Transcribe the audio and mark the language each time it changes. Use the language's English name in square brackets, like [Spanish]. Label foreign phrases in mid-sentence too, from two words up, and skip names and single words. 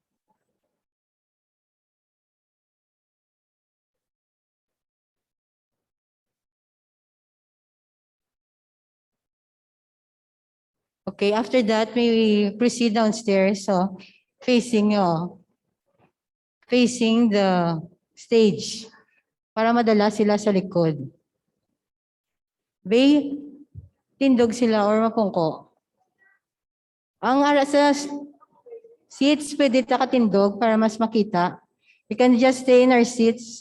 [English] Okay, after that, may we proceed downstairs. [Hiligaynon] So, [English] facing facing the stage [Hiligaynon] para madala sila sa likod. Bay, tindog sila or mapungko. Ang ara sa seats, pwede ta katindog para mas makita. [English] We can just stay in our seats.